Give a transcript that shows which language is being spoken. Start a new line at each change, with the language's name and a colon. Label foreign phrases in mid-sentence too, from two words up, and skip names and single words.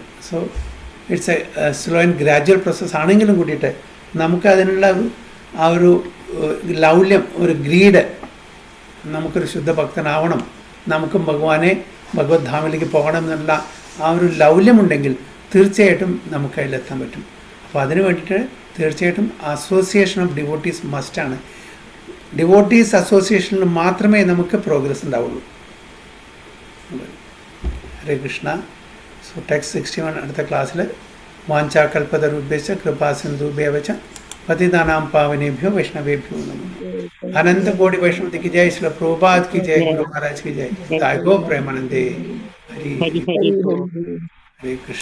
English: so it's a slow and gradual process
Malayalam: ആണെങ്കിലും കൂടിയിട്ട് നമുക്ക് അതിനുള്ള ആ ഒരു ലൗല്യം, ഒരു ഗ്രീഡ്, നമുക്കൊരു ശുദ്ധ ഭക്തനാവണം, നമുക്കും ഭഗവത് ധാമിലേക്ക് പോകണം എന്നുള്ള ആ ഒരു ലൗല്യമുണ്ടെങ്കിൽ തീർച്ചയായിട്ടും നമുക്ക് അതിലെത്താൻ പറ്റും. അപ്പോൾ അതിന് വേണ്ടിയിട്ട് തീർച്ചയായിട്ടും
English: association of devotees
Malayalam: മസ്റ്റാണ്.
English: devotees associationil
Malayalam: മാത്രമേ നമുക്ക് പ്രോഗ്രസ് ഉണ്ടാവുള്ളൂ.
Sanskrit: ഹരേ കൃഷ്ണ.
English: so text
Sanskrit: 61
Malayalam: അടുത്ത ക്ലാസ്സിൽ
Sanskrit: വാഞ്ചാകൽപതരുഭ്യശ്ച കൃപാസിന്ധുഭ്യവ ച പതിതാനാം പാവനേഭ്യോ വൈഷ്ണവേഭ്യോ നമഃ.
Hindi: अनंत कोटि वैष्णव की जय, श्री प्रभुपाद की जय, गुरु महाराज की जय, गो प्रेमानंदे. हरि कृष्ण.